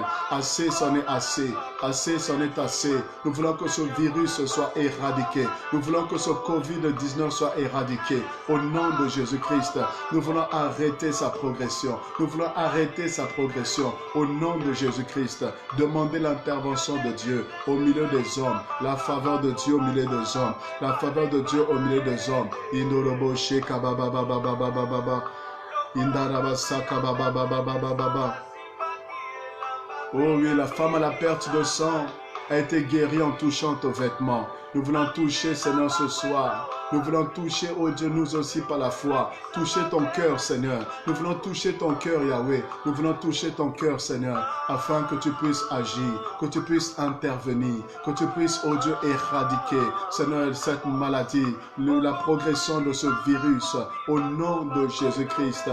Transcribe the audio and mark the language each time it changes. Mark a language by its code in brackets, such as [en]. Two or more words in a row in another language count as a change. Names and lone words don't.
[fr] Assez, c'en est assez, assez, c'en est assez. Nous voulons que ce virus soit éradiqué, nous voulons que ce Covid-19 soit éradiqué. Au nom de Jésus-Christ, nous voulons arrêter sa progression. Nous voulons arrêter sa progression au nom de Jésus-Christ. Demandez l'intervention de Dieu au milieu des hommes, la faveur de Dieu au milieu des hommes, la faveur de Dieu au milieu des hommes. Indorobo sheka baba baba baba baba, indaraba saka baba baba baba baba. Oh oui, la femme à la perte de sang a été guérie en touchant aux vêtements. Nous voulons toucher, Seigneur, ce soir. Nous voulons toucher, oh Dieu, nous aussi par la foi. Toucher ton cœur, Seigneur. Nous voulons toucher ton cœur, Yahweh. Nous voulons toucher ton cœur, Seigneur, afin que tu puisses agir, que tu puisses intervenir, que tu puisses, oh Dieu, éradiquer, Seigneur, cette maladie, la progression de ce virus, au nom de Jésus-Christ.